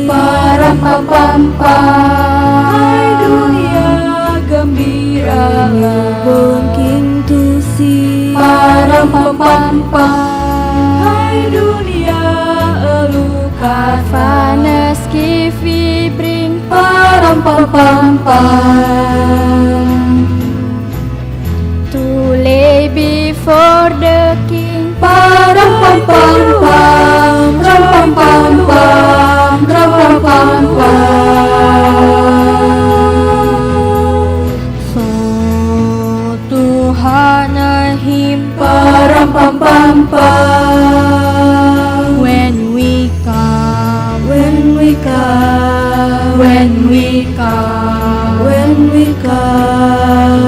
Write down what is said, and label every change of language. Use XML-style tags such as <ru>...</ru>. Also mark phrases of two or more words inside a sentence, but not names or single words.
<id>Param pam pam pam, hai dunia gembiralah.</id> <en>One came to see. Param pam pam pam,</en> <id>hai dunia eluh.</id> <en>Our finest gift we bring. Param pam pam pam, to lay before the King. Param pam pam pam, ram pam pam pam, ram pam pam. So to honor Him. Param pam pam pam, when we come. When we come. When we come. When we come.</en>